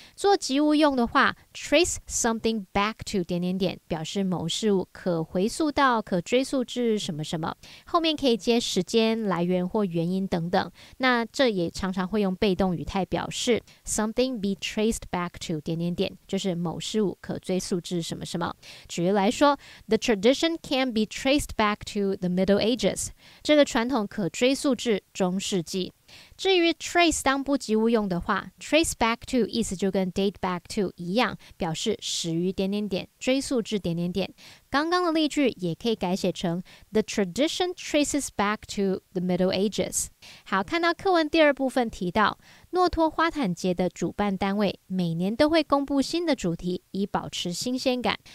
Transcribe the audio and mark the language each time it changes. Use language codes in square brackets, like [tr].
[zh] 做及物用的话， [en] trace something back to [zh] 表示某事物可回溯到、可追溯至什么什么，后面可以接时间、来源或原因等等。那这也常常会用被动语态表示 [en] something be traced back to [zh] 就是某事物可追溯至什么什么。举例来说， [en] The tradition can be traced back to the Middle Ages [zh] 这个传统可追溯至中世纪。至于 trace 当不及物用的话， trace back to 意思就跟 date back to 一样，表示始于追溯至刚刚的例句也可以改写成 [en] The tradition traces back to the Middle Ages。 [zh] 好，看到课文第二部分提到诺托花毯节的主办单位每年都会公布新的主题，以保持新鲜感。